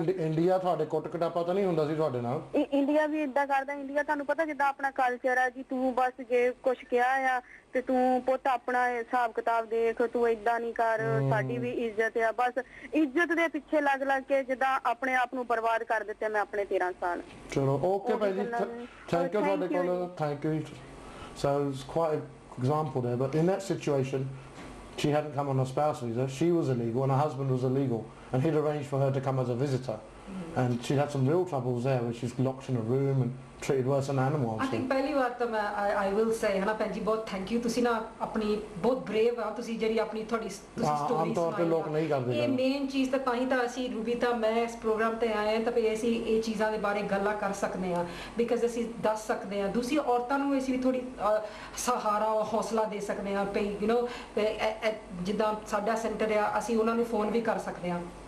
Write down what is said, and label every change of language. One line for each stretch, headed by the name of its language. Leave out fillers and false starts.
Punjabi: India ਤੁਹਾਡੇ ਕੁੱਟ ਕਟਾਪਾ ਤਾਂ ਨਹੀਂ ਹੁੰਦਾ ਸੀ ਤੁਹਾਡੇ ਨਾਲ? ਇੰਡੀਆ ਵੀ ਏਦਾਂ ਕਰਦਾ। ਇੰਡੀਆ ਤੁਹਾਨੂੰ ਪਤਾ ਜਿੱਦਾਂ ਆਪਣਾ ਕਲਚਰ ਆ ਜੀ, ਤੂੰ ਬਸ ਜੇ ਕੁਛ ਕਿਹਾ ਆ ਤੇ ਤੂੰ ਪੁੱਤ ਆਪਣਾ ਹਿਸਾਬ ਕਿਤਾਬ ਦੇਖ, ਤੂੰ ਏਦਾਂ ਨਹੀਂ ਕਰ, ਸਾਡੀ ਵੀ ਇੱਜ਼ਤ ਆ। ਬਸ ਇੱਜ਼ਤ ਦੇ ਪਿੱਛੇ ਲੱਗ ਲੱਗ ਕੇ ਜਿੱਦਾਂ ਆਪਣੇ ਆਪ ਨੂੰ ਬਰਬਾਦ ਕਰ ਦਿੱਤੇ ਮੈਂ ਆਪਣੇ 13 ਸਾਲ। ਚਲੋ ਓਕੇ ਭਾਈ ਜੀ, ਥੈਂਕ ਯੂ ਤੁਹਾਡੇ ਕੋਲ, thank you.
English: So it's quite an example there, but in that situation she hadn't come on a spouse visa, she was illegal and her husband was illegal, and he'd arranged for her to come as a visitor, and she'd had some real troubles there where she's locked in a room and treated worse than animals. I think
Punjabi: ਪਹਿਲੀ ਵਾਰ ਤਾਂ ਮੈਂ
English: I will say
Punjabi: ਹੈ ਨਾ ਭੈਣ ਜੀ ਬਹੁਤ thank you, ਤੁਸੀਂ ਨਾ ਆਪਣੀ ਬਹੁਤ ਬਰੇਵ ਆ ਤੁਸੀਂ ਜਿਹੜੀ ਆਪਣੀ ਤੁਹਾਡੀ ਤੁਸੀਂ ਸਟੋਰੀ ਆਮ ਤੌਰ ਤੇ ਲੋਕ ਨਹੀਂ ਕਰਦੇ। ਇਹ ਮੇਨ ਚੀਜ਼ ਤਾਂ ਹੀ ਤਾਂ ਅਸੀਂ ਰੂਬੀ ਤਾਂ ਮੈਂ ਇਸ ਪ੍ਰੋਗਰਾਮ ਤੇ ਆਏ ਹਾਂ ਤਾਂ ਵੀ ਅਸੀਂ ਇਹ ਚੀਜ਼ਾਂ ਦੇ ਬਾਰੇ ਗੱਲਾਂ ਕਰ ਸਕਦੇ ਹਾਂ, ਬਿਕਾਜ਼ ਅਸੀਂ ਦੱਸ ਸਕਦੇ ਹਾਂ ਦੂਸਰੀ ਔਰਤਾਂ ਨੂੰ ਅਸੀਂ ਵੀ ਥੋੜੀ ਸਹਾਰਾ ਹੌਸਲਾ ਦੇ ਸਕਦੇ ਹਾਂ ਪਈ ਯੂ ਨੋ ਜਿੱਦਾਂ ਸਾਡਾ ਸੈਂਟਰ ਆ ਅਸੀਂ ਉਹਨਾਂ ਨੂੰ ਫੋਨ ਵੀ ਕਰ ਸਕਦੇ ਹਾਂ।